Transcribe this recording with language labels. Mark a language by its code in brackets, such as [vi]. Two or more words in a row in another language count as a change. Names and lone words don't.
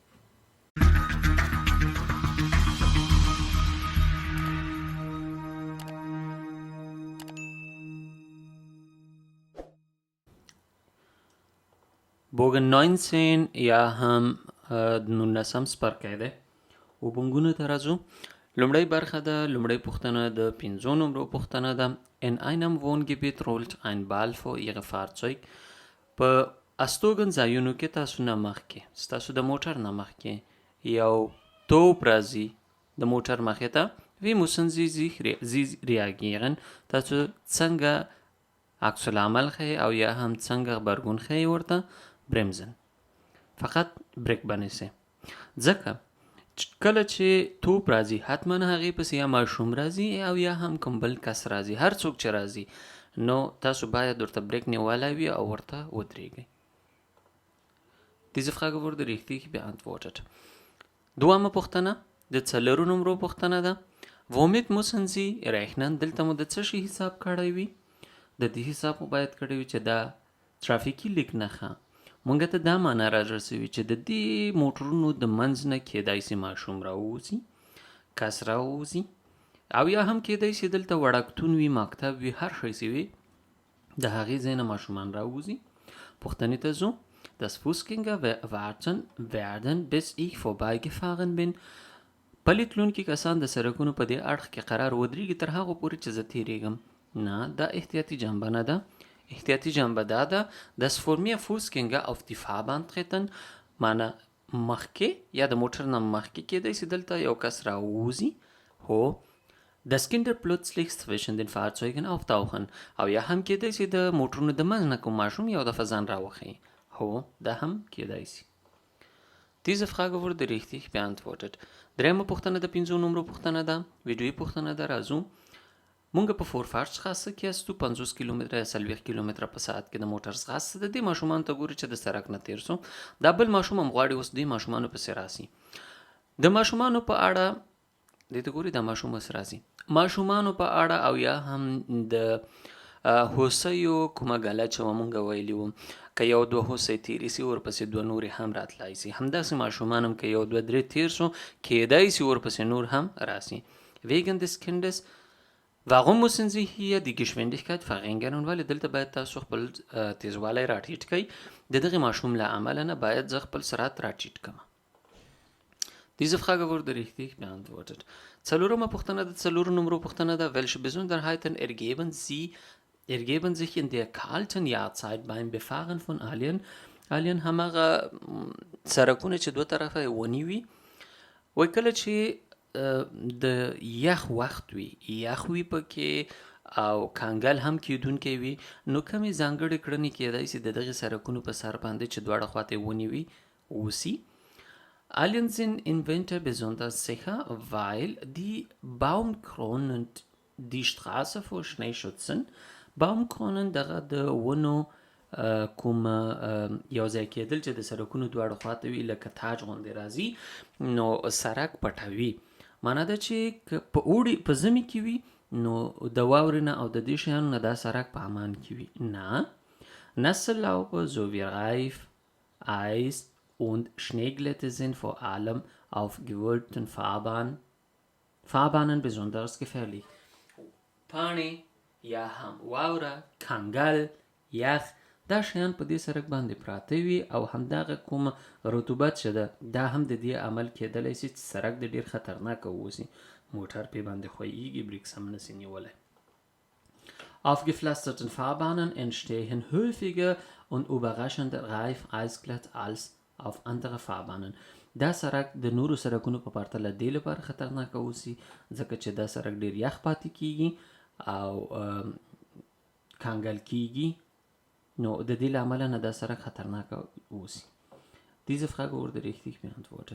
[ps] بوګن 19 یا هم نولسم څپرکی دی. وبونګونو ته راځو. لومړی برخه ده. لومړی پوښتنه د 5 نمرو پوښتنه ده. [de] In einem Wohngebiet rollt ein Ball vor Ihre Fahrzeug. [ps] په استوګن ځایونو کې تاسو نه مخکې ستاسو د موټر نه مخکې یو توپ راځي د موټر مخې ته. [de] Wie müssen Sie reagieren؟ [ps] تاسو څنګه عکس العمل ښیئ او یا هم څنګه غبرګون ښیئ ورته؟ برمزن فقط بریک بنیسئ. ځکه کله چې توپ راځي حتما هغې پسې یا ماشوم راځي او یا هم کوم بل کس راځي. هر څوک چې راځي نو تاسو باید ورته بریک نیولی وي او ورته ودرېږئ. [de] Diese Frage wurde richtig beantwortet. [ps] دوامه پوښتنه د 4 نمرو پوښتنه ده. [de] Womit müssen Sie rechnen؟ [ps] دلته مو د څه شي حساب کړی وي؟ د دې حساب مو باید کړی وي چې دا ترافیکي لیک نښه مونږ ته دا معنا رارسوي چې د دې موټرونو د منځ نه کیدای سي ماشوم راووځي، کس راووځي او یا هم کیدای سي دلته وړکتون وي، مکتب وي، هر شی سي وي د هغې ځای نه ماشومان راووځي. پوښتنې ته ځو. [de] Das Fußgänger warten werden bis ich vorbeigefahren bin. [ps] پلي تلونکي کسان د سړکونو په دې اړخ کې قرار ودرېږي تر هغو پورې چې زه تېرېږم. نه، دا احتیاطي جنبه نه ده. احتیاطي جنبه دا ده [de] dass vor mir Fußgänger auf die Fahrbahn treten. [ps] معنی مخکې یا د موټر نه مخکې کېدای سي دلته یو کس راووځي. هو. [de] dass Kinder plötzlich zwischen den Fahrzeugen auftauchen. [ps] او یا هم کېدای سي د موټرونو د منځ نه کوم ماشوم یو دفعه ځان راوښیي. هو، دا هم کېدای سي. [de] Diese Frage wurde richtig beantwortet. [ps] درېیمه پوښتنه د 5 نمرو پوښتنه ده. ویډیویي پوښتنه ده. راځو. مونږ په فورفارشخاصه کې استو 50 کیلومتره یا 40 کیلومتره په ساعت کې د موټر ځغاسته د دې ماشومان ته ګوري چې د سړک نه تیر سو. دا بل ماشوم هم غواړي اوس دې ماشومانو پسې راسي. د ماشومانو په اړه دې ته ګوري دا ماشوم اوس راسي. ماشومانو په اړه او یا هم د هوسیو کومه ګله چې مونږ ویلي وو که یو دوه هوسۍ تیرې سي ورپسې دوه نورې هم راتلای سي. همداسې ماشومان هم که یو دوه درې تیر سو کیدای سي ورپسې نور هم راسي. [de] Wegen des Kindes Warum müssen Sie hier die Geschwindigkeit verringern؟ [ps] ولې دلته باید تاسو خپل تیزوالی راټیټ کړئ. د دغې ماشوم له امله نه باید زه خپل سرعت راټیټ کړم. [de] Diese Frage wurde richtig beantwortet. [ps] 4مه پوښتنه د 4 نمرو پوښتنه ده. [de] Welche Besonderheiten ergeben sich in der kalten Jahrzeit beim Befahren von Alien [ps] همغه سړکونه چې دوه طرفه یې ونې وي. وایي کله چې د یخ وخت وي، یخ وي پکې او کنګل هم کیدونکی وي، نو کمې ځانګړې کړنې کیدای سي د دغې سړکونو په سر باندې چې دواړه خواته یې ونې وي وسي. [de] Alien sind im Winter besonders sicher, weil die Baumkronen die Straße vor Schnee schützen. [ps] Baumkronen دغه د ونو کوم یو ځای کېدل چې د سړکونو دواړه خواته وي لکه تاج غوندې راځي نو سړک پټوي. معنی ده چې په اوړي په ژمي کې وي نو د واورې نه او د دې شیانو نه دا سړک په امان کې وي. نه. [de] Nasse Laube sowie Reif, Eis und Schneeglätte sind vor allem auf gewölbten Fahrbahnen besonders gefährlich. [ps] پاڼې یا هم واوره، کنګل، یخ دا شیان په دې سړک باندې پراته وي او همدغه کوم رطوبت چې ده دا هم د دې عمل کېدلی سي چې سړک د ډېر خطرناکه واوسي. موټر پې باندې ښویېږي، بریکس هم نسي نیولی. [de] Auf gepflasterten Fahrbahnen entstehen häufiger und überraschend reif Eisglatt als auf andere Fahrbahnen. [ps] دا سړک د نورو سړکونو په پرتله دې لپاره خطرناکه اوسي ځکه چې دا سړک ډېر یخ پاتې کېږي او کنګل کېږي نو د دې له امله نه دا سړک خطرناکه اوسي. [de] Diese Frage wurde richtig beantwortet.